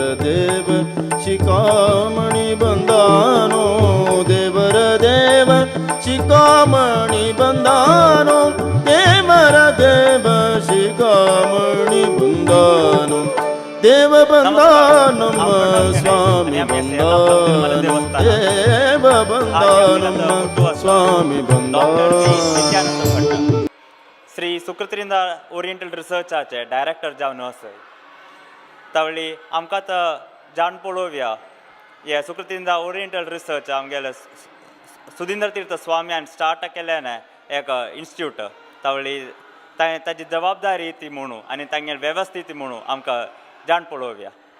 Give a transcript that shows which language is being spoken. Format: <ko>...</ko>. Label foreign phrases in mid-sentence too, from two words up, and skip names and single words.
<kn>ದೇವ ಶಿಖಾಮಣಿ ಬಂದಾನು ದೇವರ ದೇವ ಶಿಖಾಮಣಿ ಬಂದಾನು ದೇವರ ದೇವ ಶಿಖಾಮಣಿ ಬಂದಾನು ದೇವ ಬಂದ ನಮ್ಮ ಸ್ವಾಮಿ ಬಂದ ದೇವ ಬಂದ ನಮ್ಮ ಸ್ವಾಮಿ ಬಂದ.</kn> <kok>श्री सुकृतरिंद ओरिएंटल रिसर्च आचे डायरेक्टर जावन आसा तावळी आमकां आतां जाण पळोवया हे सुकृतरिंद ओरिएंटल रिसर्च आमगेले सुधींद्र तीर्थ स्वाम्यान स्टार्ट केलें एक इन्स्टिट्यूट तावळी ताची जबाबदारी ती म्हणून आनी तांगे वेवस्थीत म्हणून आमकां जाण पळोवया.</kok>